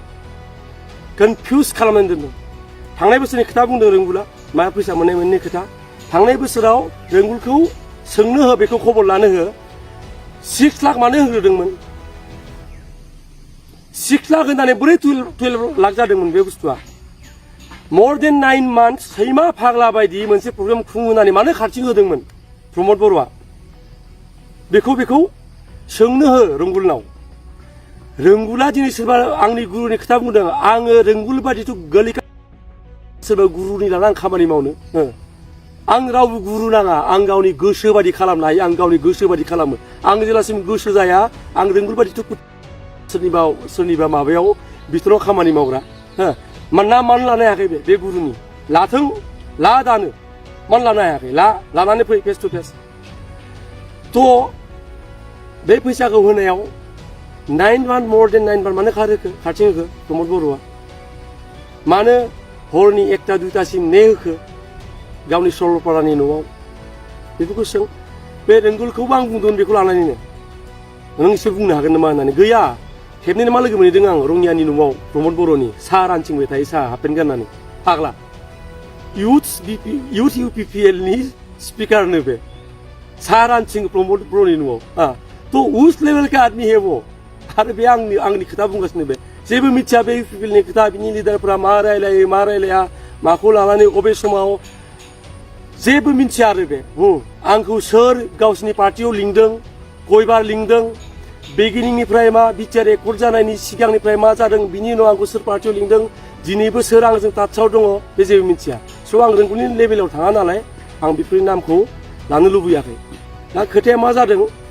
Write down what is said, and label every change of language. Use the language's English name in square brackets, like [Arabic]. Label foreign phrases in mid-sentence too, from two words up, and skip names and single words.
[Bodo] कनफिउज खालामनानै दोनदों थांनाय बोसोरनि खोथा बुंदों रोंगुला मा फैसा मोननाय मोननै खोथा थांनाय बोसोराव रोंगुलखौ सोंनो हो बेखौ खबर लानो हो 6 लाख मानो होग्रोदोंमोन 6 लाख होननानै बोरै 12 लाख जादोंमोन बे बुस्थुआ [English] more than 9 months [Bodo] सैमा फाग्ला बायदि मोनसे प्रग्राम खुंहोनानै मानो खारथिं होदोंमोन प्रमद बर'आ बेखौ सोंनो हो रोंगुलनाव रोंगुला दिनै सोरबा आंनि गुरुनि खोथा बुंदों आङो रोंगुल बादिथ' गोलैखा सोरबा गुरुनि लाना आं खामानि मावनो आं रावबो गुरु नाङा आं गावनि गोसो बादि खालामनो हायो आं गावनि गोसो बादि खालामो आं जेब्लासिम गोसो जाया आं रोंगुल बादिथ' सोरनिबा माबायाव बिथोराव खामानि मावग्रा मानो लानो हायाखै बे गुरुनि लाथों ला दानो मानो लानो हायाखै लानानै फै [English] face to face [Bodo] थ' बे फैसाखौ होनायाव [English] 9 months more than 9 months [Bodo] मानो खारथिं होखो प्रमद बर'आ मानो हरनि 1टा 2टासिम ने होखो गावनि सरलपारानि न'आव बेफोरखौ सों बे रोंगुलखौबो आं बुंदों बेखौ लानानैनो नों एसे बुंनो हागोन नामा होननानै गैया खेबनैनो मा लोगो मोनहैदों आं रङियानि न'आव प्रमद बर'नि साहा रानथिंबाय थायो साहा हाफपेन्ट गाननानै फाग्ला इउथ इउपिपिएलनि स्पिकारनो बे साहा रानथिं प्रमद बर'नि न'आव थ' [Hindi] उस लेभेल का आदमी है वो [Bodo] आरो बे आंनि खोथा बुंगासिनो बे जेबो मिथिया बे इउपिपिएलनि खोथा बिनि लिडारफोरा मा रायलायो मा रायलाया माखौ लानानै अबे समाव जेबो मिथिया आरो बे आंखौ सोर गावसिनि पार्टियाव लिंदों कयबार लिंदों बेगिनिंनिफ्राय मा बिटिआर एकर्ड जानायनि सिगांनिफ्राय मा जादों बिनि उनाव आंखौ सोर पार्टियाव लिंदों दिनैबो सोर आंजों टाचाव दङ बे जेबो मिथिया स' आं रोंगौनि लेभेलाव थाङा नालाय आं बेफोरनि नामखौ लानो लुबैयाखै दा खोथाया मा जादों